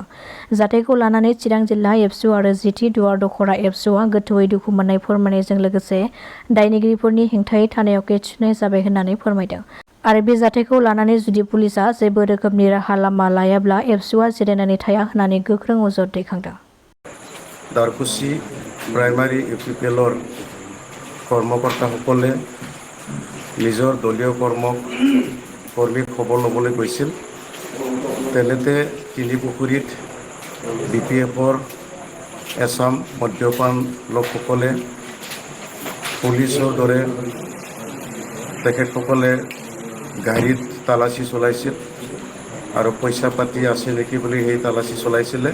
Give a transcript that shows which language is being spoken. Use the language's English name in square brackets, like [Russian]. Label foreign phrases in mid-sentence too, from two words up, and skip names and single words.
[Bodo] जाथायखौ लानानै चिरां जिल्ला एबसु आरो जिथि दुवार दख'रा एबसुआ गोथौयै दुखु मोननाय फोरमायनायजों लोगोसे दायनिगिरिफोरनि हेंथायै थानायाव केस थिसननाय जाबाय होननानै फोरमायदों। आरो बे जाथायखौ लानानै जुदि पुलिसआ जेबो रोखोमनि राहा लामा लायाब्ला एबसुआ जिरायनानै थाया होननानै गोख्रों अजद दैखांदों। [Assamese] दारकुसि प्राइमारी UPPLৰ কৰ্মকৰ্তাসকলে নিজৰ দলীয় কৰ্মীৰ খবৰ ল'বলৈ গৈছিল। তেনেতে তিনিপুখুৰীত BPFৰ এছাম মদ্যপান লোকসকলে পুলিচৰ দৰে তেখেতসকলে গাড়ীত তালাচী চলাইছিল আৰু পইচা পাতি আছে নেকি বুলি সেই তালাচী চলাইছিলে।